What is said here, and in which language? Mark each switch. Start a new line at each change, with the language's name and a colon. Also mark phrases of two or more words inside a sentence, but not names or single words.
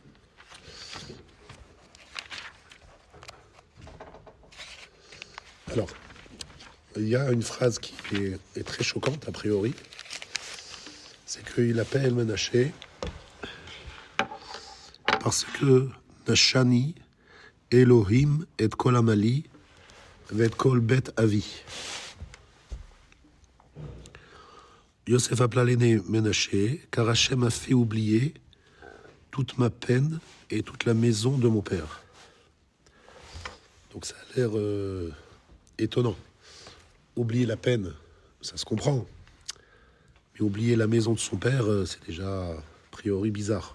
French: Alors, il y a une phrase qui est très choquante a priori, c'est qu'il appelle Menaché parce que
Hebrew: נשני אלהים את כל עמלי ואת כל בית אבי.
French: Yosef appela l'aîné Menaché, car Hachem a fait oublier toute ma peine et toute la maison de mon père. Donc ça a l'air étonnant. Oublier la peine, ça se comprend. Mais oublier la maison de son père, c'est déjà a priori bizarre.